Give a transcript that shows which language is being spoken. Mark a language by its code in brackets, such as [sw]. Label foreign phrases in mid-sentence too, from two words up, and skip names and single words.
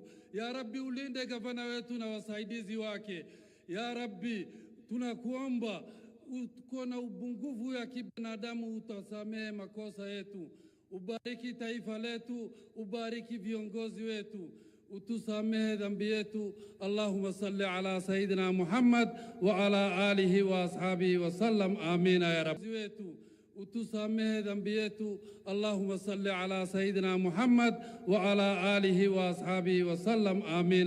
[ar] يا رب, [sw] ulinde gavana wetu na wasaidizi wake. [ar] يا رب, [sw] tunakuomba uko na ubungufu ya kibinadamu, utasamehe makosa yetu. Ubariki taifa letu, ubariki viongozi wetu, utusamehe dhambi yetu. [ar] اللهم صل على سيدنا محمد وعلى آله وأصحابه وسلم. [sw] Amina [ar] يا رب [sw] wetu. utusamehe dhambi yetu. [ar] اللهم صل على سيدنا محمد وعلى آله وأصحابه وسلم. Amin.